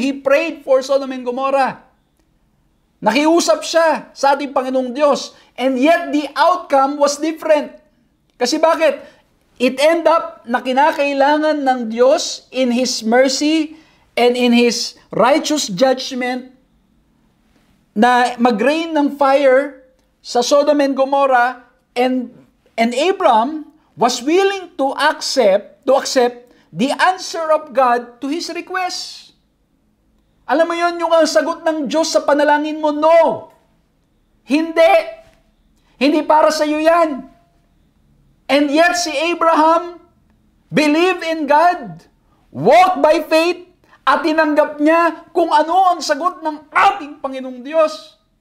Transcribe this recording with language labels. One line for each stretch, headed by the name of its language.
English: He prayed for Sodom and Gomorrah.
Filipino: Nakiusap siya sa ating Panginoong Diyos.
English: And yet, the outcome was different.
Filipino: Kasi bakit?
English: It end up
Filipino: na kinakailangan ng Diyos
English: in His mercy and in His righteous judgment na mag-rain ng fire sa Sodom and Gomorrah, and Abraham was willing to accept the answer of God to his request.
Filipino: Alam mo yon, yung ang sagot ng Diyos sa panalangin mo, no. Hindi. Hindi para sa iyo yan. And yet si Abraham
English: believed in God, walked by faith,
Filipino: at tinanggap niya kung ano ang sagot ng ating Panginoong Diyos.